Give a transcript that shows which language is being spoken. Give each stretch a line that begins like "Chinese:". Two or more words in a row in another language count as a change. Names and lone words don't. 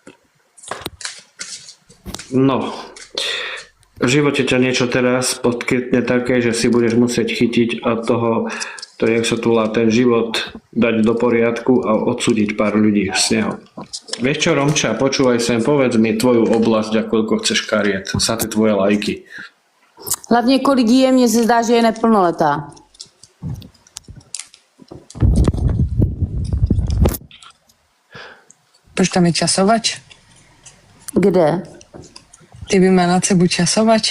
Slovak: No, v živote ťa niečo teraz podkytne také, že si budeš musieť chytiť a To je, jak sa tu volá, ten život dať do poriadku a odsúdiť pár ľudí z neho. Vieš čo, Romča, počúvaj sem, povedz mi tvoju oblasť a koľko chceš kariet. Sa ty tvoje lajky.
Czech: Hlavně kolik jí je, mně se zdá, že je neplnoletá. Proč tam je časovač? Kde?
Slovak: Ty by mal nad sebou časovač?